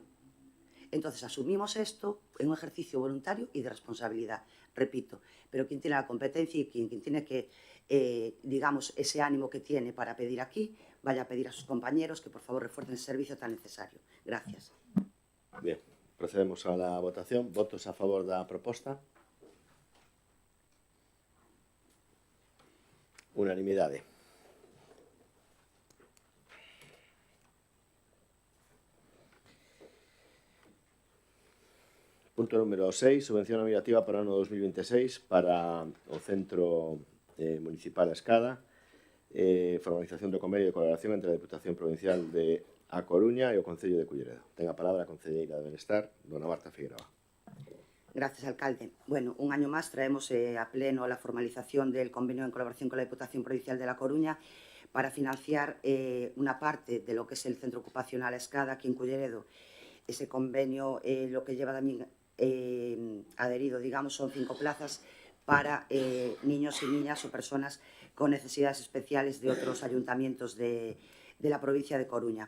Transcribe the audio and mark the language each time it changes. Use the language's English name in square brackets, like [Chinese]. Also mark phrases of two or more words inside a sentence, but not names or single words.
[Spanish] Entonces asumimos esto en un ejercicio voluntario y de responsabilidad, repito, pero quien tiene la competencia y quien tiene que, digamos, ese ánimo que tiene para pedir aquí, vaya a pedir a sus compañeros que por favor refuercen ese servicio tan necesario. Gracias. Bien, procedemos a la votación. [Galician] Votos a favor da proposta. Unanimidade. Punto número 6, subvención nominativa para o ano 2026 para o Centro Municipal A Escada, formalización do convenio de colaboración entre a Deputación Provincial de A Coruña e o Concello de Culleredo. Ten a palabra a Concelleira de Benestar, dona Marta Figueroa. [Spanish] Gracias, alcalde. Bueno, un año más traemos a pleno la formalización del convenio en colaboración con la Diputación Provincial de La Coruña para financiar una parte de lo que es el Centro Ocupacional A Escada aquí en Culleredo. Ese convenio lo que lleva también adherido, digamos, son 5 plazas para niños y niñas o personas con necesidades especiales de otros ayuntamientos de la provincia de Coruña.